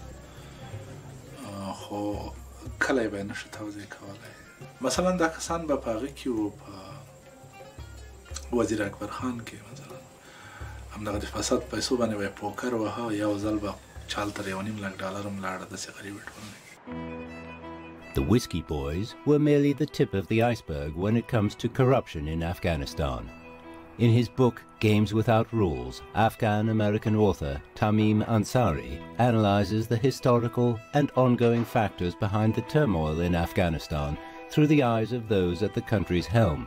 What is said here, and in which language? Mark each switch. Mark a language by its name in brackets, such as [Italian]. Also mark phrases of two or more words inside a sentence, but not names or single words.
[Pashto] خو کله به نشو توضیح کولای مثلا دا کسان به په هغه کې وو په وزیر اکبر خان کې مثلا همدغه د فساد پیسو باندې به پوکر وها یو ځل به چال تر $1.5 لک هم لاړه داسې غریب ټولنه. [English] The Whiskey Boys were merely the tip of the iceberg when it comes to corruption in Afghanistan. In his book, Games Without Rules, Afghan-American author Tamim Ansari analyzes the historical and ongoing factors behind the turmoil in Afghanistan through the eyes of those at the country's helm.